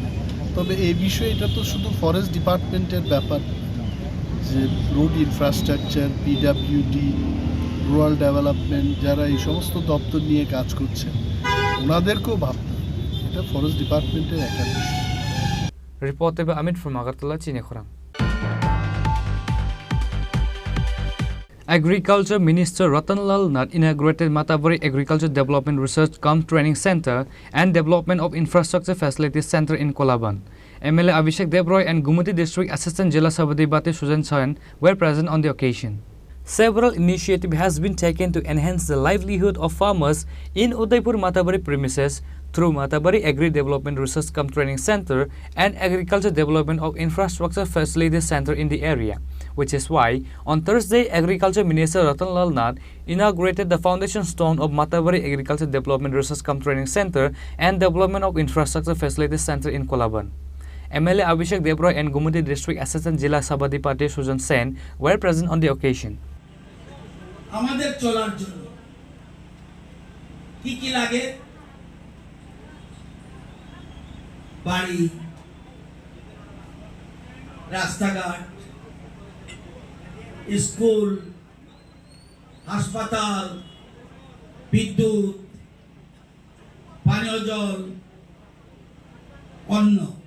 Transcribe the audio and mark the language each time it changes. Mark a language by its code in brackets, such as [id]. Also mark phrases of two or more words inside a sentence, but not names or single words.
[bn] তবে এই বিষয়ে এটা তো শুধু [en] forest department's [bn] ব্যাপার, যে [en] road infrastructure, PWD, rural development, [bn] যারা এই সমস্ত দপ্তর নিয়ে কাজ করছেন ওনাদেরকেও ভাবতে হবে, এটা [en] forest department's [bn] একার বিষয়। [en] Reported by Amit from Agartala, Chini Khorang. Agriculture Minister Ratanlal Nath inaugurated Matabari Agriculture Development Research Cum Training Center and Development of Infrastructure Facilities Center in Kolaban. MLA Abhishek Debroy and Gumati District Assistant Jila Sabadi Bate Sujan Sayan were present on the occasion. Several initiatives has been taken to enhance the livelihood of farmers in Udaipur Matabari premises through Matabari Agri Development Research Cum Training Center and Agriculture Development of Infrastructure Facilities Center in the area, which is why on Thursday Agriculture Minister Ratanlal Nath inaugurated the foundation stone of Matabari Agriculture Development Research Cum Training Center and Development of Infrastructure Facilities Center in Kolaban. MLA Abhishek Debroy and Gumati District Assistant Jila Sabadi Pate Sujan Sen were present on the occasion. [bn] আমাদের চলার জন্য কি কি লাগে? বাড়ি, রাস্তাঘাট, স্কুল, হাসপাতাল, বিদ্যুৎ, পানীয় জল, অন্ন।